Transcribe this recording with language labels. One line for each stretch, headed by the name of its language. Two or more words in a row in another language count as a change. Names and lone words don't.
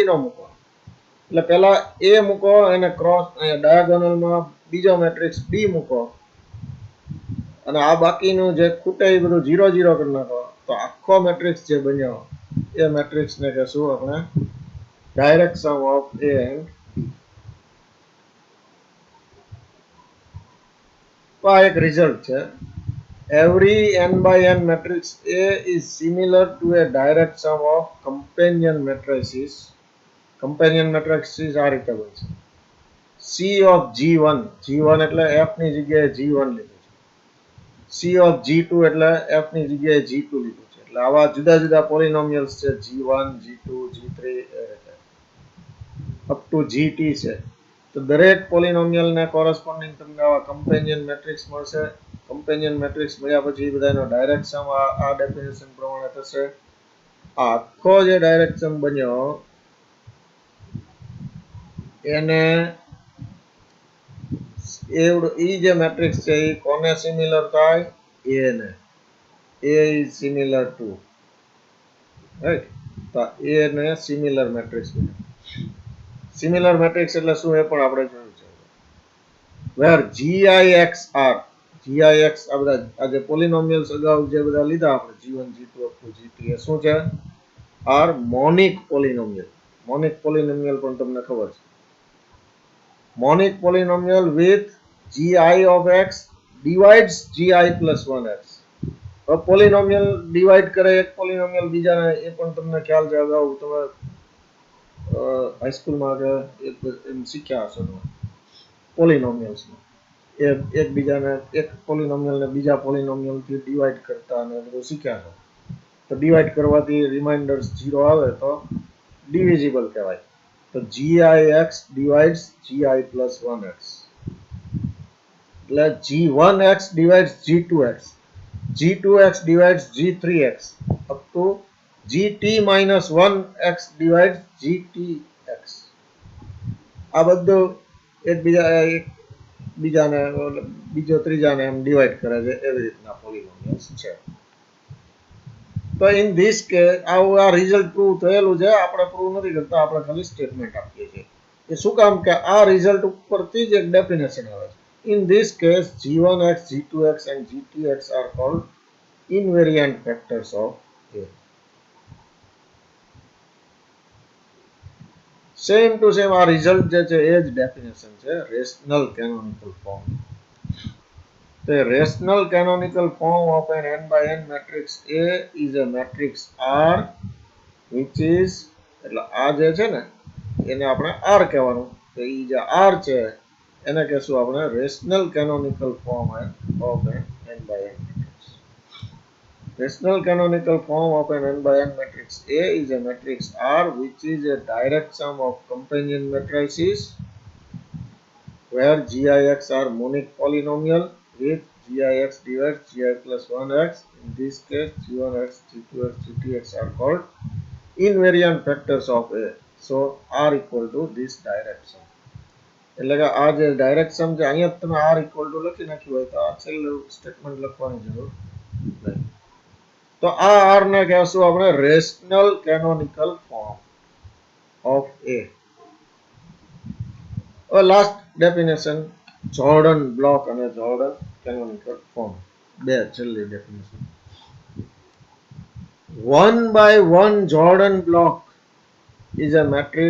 Gujarati: નો મૂકો એટલે પહેલા a મૂકો અને
English: cross diagonal
Gujarati: માં બીજો મેટ્રિક્સ b મૂકો અને આ બાકીનું જે ખૂટે એ બધું 0 0 કરી નાખો તો આખો મેટ્રિક્સ જે બન્યો એ મેટ્રિક્સ ને કહેશું આપણે
English: direct sum of a and તો આ એક રિઝલ્ટ છે every n by n matrix A is similar to a direct sum of companion matrices. Companion matrices
Gujarati: આ રીતે બનશે
English: C of G1
Gujarati: G1 એટલે F ની જગ્યાએ G1 લીધું છે
English: C of G2
Gujarati: એટલે F ની જગ્યાએ G2 લીધું છે એટલે આવા જુદા જુદા પોલિનોમિયલ્સ છે G1 G2 G3
English: up to GT
Gujarati: છે તો દરેક પોલિનોમિયલ ને કોરસ્પોન્ડિંગ તમને આવા
English: companion matrix
Gujarati: મળશે
English: companion matrix
Gujarati: મળ્યા પછી બધાનો
English: direct sum
Gujarati: આ ડેફિનેશન પ્રમાણે થશે આ આખો જે
English: direct sum
Gujarati: બન્યો એને એ જે મેટ્રિક્સ છે એ કોને સિમિલર થાય a ને
English: a is similar to
Gujarati: રાઈટ તો a ને
English: similar matrix
Gujarati: બન્યો
English: similar matrix
Gujarati: એટલે શું એ પણ આપણે જોયું છે
English: where gix
Gujarati: r gix આ બધા આ જે પોલિનોમિયલ્સ અગાઉ જે બધા લીધા આપણે g1 g2
English: up to gt
Gujarati: એ શું છે
English: are monic polynomial
Gujarati: પણ તમને ખબર છે
English: monic polynomial with gi of x divides gi plus 1x
Gujarati: હવે પોલિનોમિયલ ડિવાઈડ કરે એક પોલિનોમિયલ બીજાને એ પણ તમને ખ્યાલ છે અગાઉ તમે હાઈસ્કૂલમાં કે એમ શીખ્યા હશો પોલિનોમિયલ્સમાં એકબીજાને એક પોલિનોમિયલને બીજા પોલિનોમિયલથી ડિવાઈડ કરતા અને બધું શીખ્યા છો તો ડિવાઈડ કરવાથી રિમાઇન્ડર્સ 0 આવે તો ડિવિઝિબલ કહેવાય તો
English: gix divides gi plus 1x
Gujarati: એટલે
English: g1x divides g2x g2x divides g3x up to gt minus 1x divides gtx
Gujarati: આ બધું બીજાને બીજો ત્રીજાને એમ ડિવાઈડ કરે છે એવી રીતના પોલિનોમિયલ્સ છે તો
English: in this case
Gujarati: આ રિઝલ્ટ પ્રૂવ થયેલું છે આપણે પ્રૂવ નથી કરતા આપણે ખાલી સ્ટેટમેન્ટ આપીએ છીએ એ શું કામ કે આ રિઝલ્ટ ઉપરથી જ એક ડેફિનેશન આવે છે
English: in this case g1x g2x and gtx are called invariant factors of a same to same
Gujarati: આ રિઝલ્ટ જે છે એ જ ડેફિનેશન છે
English: rational canonical form The rational canonical form of an n by n matrix A is a matrix R which is
Gujarati: એટલે આ જે છે ને એને આપણે R કહેવાનું તો ઈ જે R છે એને કહેશું આપણે
English: rational canonical form of an n by n matrix. Rational canonical form of an n by n matrix A is a matrix R which is a direct sum of companion matrices where GIX are monic polynomial with gix divides gi plus 1x. In this case, g1x, g2x, gtx are called invariant factors of A. So, R equal to this direct sum.
Gujarati: એટલે કે આ જે ડાયરેક્ટ સમ છે અહીંયા તમે r
English: equal to
Gujarati: લખી નાખ્યું હોય તો આ છેલ્લું સ્ટેટમેન્ટ લખવાની જરૂર નહીં તો આ r ને કહેશું આપણે
English: rational canonical form of A. last definition Jordan block
Gujarati: અને
English: Jordan canonical form
Gujarati: બે છેલ્લી ડેફિનેશન
English: 1 by 1 Jordan block is a matrix